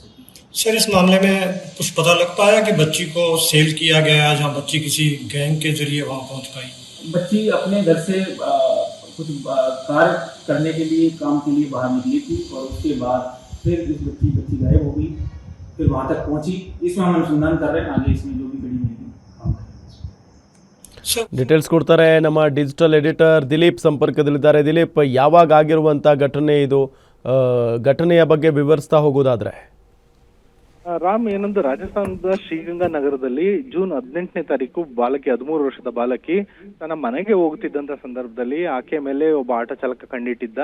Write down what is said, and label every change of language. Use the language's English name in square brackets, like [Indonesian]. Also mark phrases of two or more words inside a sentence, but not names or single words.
[Hindi] सर, इस मामले में कुछ पता लग पाया कि बच्ची को सेल किया गया, जहाँ बच्ची किसी गैंग के जरिए वहाँ पहुँच पाई? बच्ची अपने घर से कुछ कार्य करने के लिए, काम के लिए बाहर निकली थी और उसके बाद फिर इस बच्ची गायब हो गई. फिर वहाँ तक पहुँची. इसमें हम अनुसंधान कर रहे हैं. आगे इसमें जो भी कड़ी मिलेगी काम करेंगे. [Kannada] ಡೀಟೇಲ್ಸ್ ಕೊಡ್ತಾರೆ ನಮ್ಮ ಡಿಜಿಟಲ್ ಎಡಿಟರ್ ದಿಲೀಪ್ ಸಂಪರ್ಕದಲ್ಲಿದ್ದಾರೆ. ದಿಲೀಪ್, ಯಾವಾಗ ಆಗಿರುವಂಥ ಘಟನೆ ಇದು? ಘಟನೆಯ ಬಗ್ಗೆ ವಿವರಿಸ್ತಾ ಹೋಗೋದಾದ್ರೆ. ರಾಮ್, ಏನೊಂದು ರಾಜಸ್ಥಾನದ ಶ್ರೀಗಂಗಾ ನಗರದಲ್ಲಿ ಜೂನ್ 18ನೇ ತಾರೀಕು ಬಾಲಕಿ 13 ವರ್ಷದ ಬಾಲಕಿ ತನ್ನ ಮನೆಗೆ ಹೋಗ್ತಿದ್ದಂತ ಸಂದರ್ಭದಲ್ಲಿ ಆಕೆ ಮೇಲೆ ಒಬ್ಬ ಆಟೋ ಚಾಲಕ ಕಂಡಿಟ್ಟಿದ್ದ.